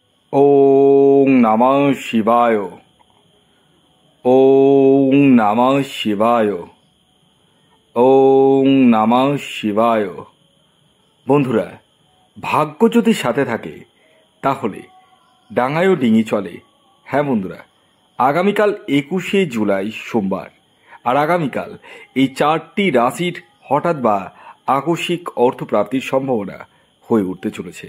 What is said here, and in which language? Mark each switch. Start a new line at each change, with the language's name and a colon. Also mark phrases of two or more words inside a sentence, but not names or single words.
Sanskrit: ওং নমঃ শিবায়। ওং নমঃ শিবায়। ওং নমঃ শিবায়।
Bangla: বন্ধুরা, ভাগ্য যদি সাথে থাকে তাহলে ডাঙায়ও ডিঙি চলে। হ্যাঁ বন্ধুরা, আগামীকাল 21শে জুলাই সোমবার, আর আগামীকাল এই 4টি রাশির হঠাৎ বা আকস্মিক অর্থপ্রাপ্তির সম্ভাবনা হয়ে উঠতে চলেছে।